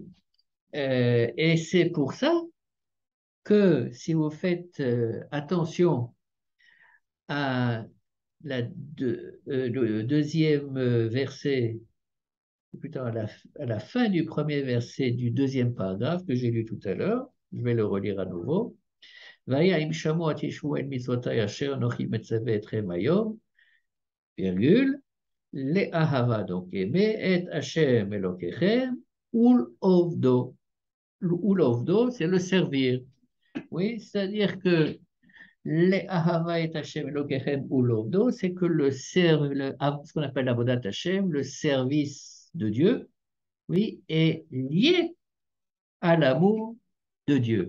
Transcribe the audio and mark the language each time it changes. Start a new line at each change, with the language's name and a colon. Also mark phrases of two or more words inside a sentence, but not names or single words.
French: Et c'est pour ça que si vous faites attention à le deuxième verset, plutôt à la fin du premier verset du deuxième paragraphe que j'ai lu tout à l'heure, je vais le relire à nouveau.
Hebrew: והיה שמע תשמעו אל מצותי אשר אנכי מצוה אתכם היום, virgule, לאהבה,
French: donc aimer,
Hebrew: את השם אלקיכם, ולעבדו. ולעבדו,
French: c'est le servir. Oui, c'est-à-dire que
Hebrew: לאהבה את השם אלקיכם ולעבדו,
French: c'est que ce qu'on appelle l'
Hebrew: עבודת השם,
French: le service de Dieu, oui, est lié à l'amour de Dieu.